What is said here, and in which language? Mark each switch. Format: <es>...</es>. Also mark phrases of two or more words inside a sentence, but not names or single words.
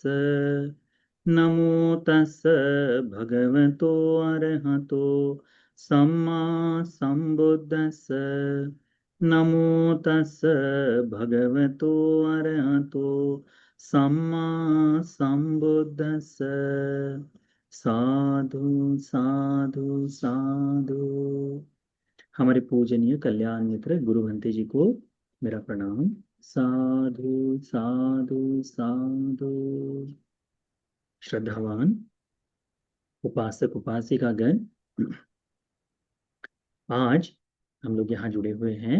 <pi>नमो तस् भगवतो अरहतो सम्मा संबुद्धस्स। नमो तस् भगवतो अरहतो सम्मा संबुद्धस्स। साधु साधु साधु।</pi> <hi>हमारे पूजनीय कल्याण मित्र गुरु भंते जी को मेरा प्रणाम।</hi> <pi>साधु साधु साधु।</pi> <hi>श्रद्धावान उपासक उपासिकागण, आज हम लोग यहाँ जुड़े हुए हैं।</hi>